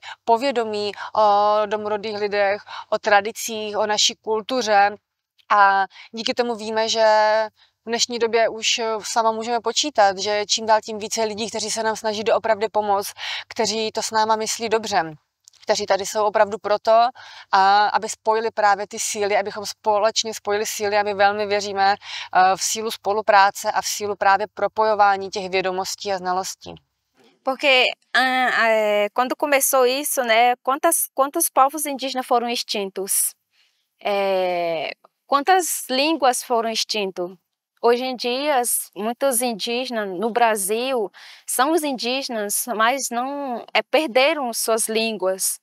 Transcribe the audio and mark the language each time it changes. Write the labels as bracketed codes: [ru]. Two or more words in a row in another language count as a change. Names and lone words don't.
[cs] povědomí o domorodých lidech, o tradicích, o naší kultuře a díky tomu víme, že v dnešní době už sama můžeme počítat, že čím dál tím více lidí, kteří se nám snaží doopravdy pomoct, kteří to s náma myslí dobře, kteří tady jsou opravdu proto, aby spojili právě ty síly, abychom společně spojili síly a my velmi věříme v sílu spolupráce a v sílu právě propojování těch vědomostí a znalostí. [pt] Porque quando começou isso, né, quantos povos indígenas foram extintos? Quantas línguas foram extintas? Hoje em dia, muitos indígenas no Brasil são os indígenas, mas não perderam suas línguas.